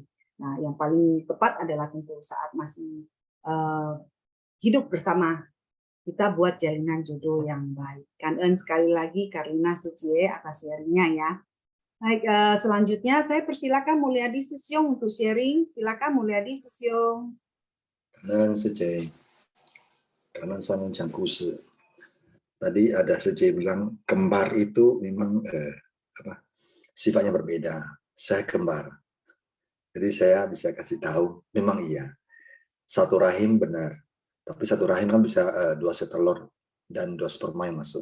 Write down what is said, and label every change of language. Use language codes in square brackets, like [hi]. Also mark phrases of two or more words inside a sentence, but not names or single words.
[id] Nah, yang paling tepat adalah tentu saat masih hidup bersama, kita buat jalinan jodoh yang baik. Kan sekali lagi Karina Sucie atas sharingnya ya. Baik, selanjutnya saya persilakan Mulyadi Susyong untuk sharing. Silakan Mulyadi Susyong. [zh] 感恩师姐，感恩上人讲故事。 [id] Tadi ada 师姐 bilang kembar itu memang sifatnya berbeda. Saya kembar, jadi saya bisa kasih tahu memang iya. Satu rahim benar, tapi satu rahim kan bisa 2 set telur dan 2 sperma yang masuk.